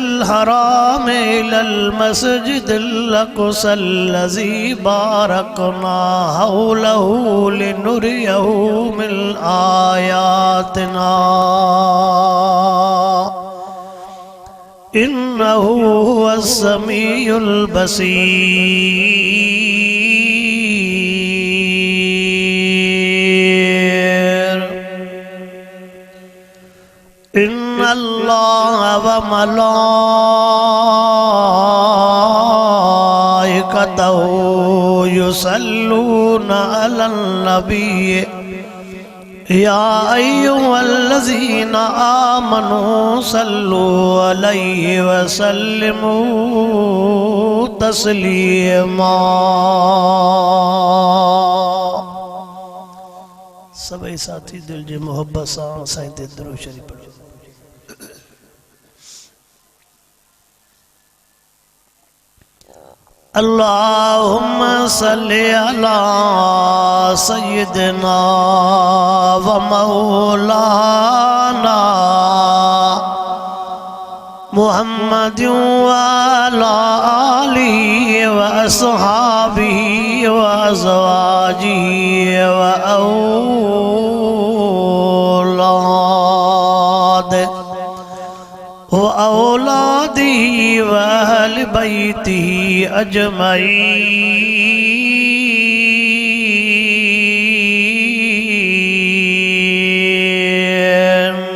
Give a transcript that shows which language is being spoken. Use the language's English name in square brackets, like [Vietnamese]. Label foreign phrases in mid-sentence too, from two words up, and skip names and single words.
[Arabic] حرام إلى المسجد الأقصى الذي باركنا حوله لنريه من آياتنا إنه هو السميع البصير. إن الله وملائكته يصلون على النبي يا أيها الذين آمنوا صلوا عليه وسلموا تسليما. [Sindhi] سڀ ساٿي دل جي محبت سان سائين تي درود شريف پڙهو. [Arabic] اللهم صل على سيدنا ومولانا محمد وعلى آله وأصحابه وأزواجه وأولادي وأهل بيته أجمعين.